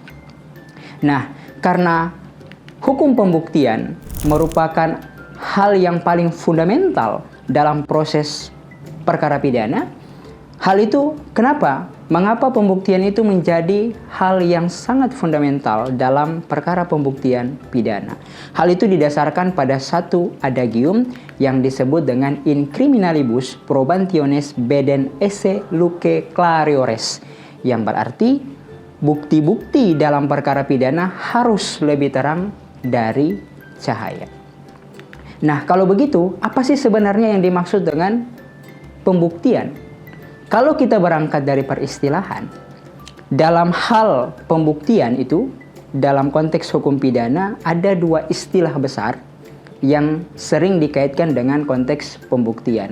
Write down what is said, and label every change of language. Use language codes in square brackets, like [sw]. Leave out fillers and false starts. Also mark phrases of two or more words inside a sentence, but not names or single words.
[id] Nah, karena hukum pembuktian merupakan hal yang paling fundamental dalam proses perkara pidana. Hal itu kenapa? Mengapa pembuktian itu menjadi hal yang sangat fundamental dalam perkara pembuktian pidana? Hal itu didasarkan pada satu adagium yang disebut dengan [la] in criminalibus probationes bedent esse luce clariores, [id] yang berarti bukti-bukti dalam perkara pidana harus lebih terang dari cahaya. Nah, kalau begitu, apa sih sebenarnya yang dimaksud dengan pembuktian? Kalau kita berangkat dari peristilahan, dalam hal pembuktian itu, dalam konteks hukum pidana, ada dua istilah besar yang sering dikaitkan dengan konteks pembuktian.